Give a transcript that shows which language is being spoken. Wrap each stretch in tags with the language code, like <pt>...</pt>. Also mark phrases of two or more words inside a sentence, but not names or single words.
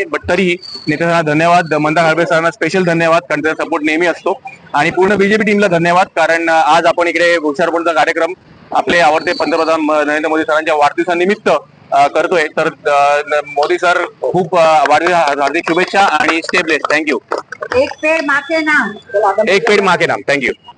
<mr>बट तरीही नेत्यांना धन्यवाद, मंदार हळबे सरांना स्पेशल धन्यवाद, कारण त्याचा सपोर्ट नेहमी असतो. आणि पूर्ण बीजेपी टीमला धन्यवाद, कारण आज आपण इकडे वृक्षारोपणचा कार्यक्रम आपले आवडते पंतप्रधान नरेंद्र मोदी सरांच्या वाढदिवसानिमित्त करतोय. तर मोदी सर खूप वाढदिवस हार्दिक शुभेच्छा आणि</mr> <en>stay blessed.</en> <mr>थँक्यू.</mr> <hi>एक पेड़ माँ के नाम. एक पेड़ माँ के नाम.</hi> <mr>थँक्यू.</mr>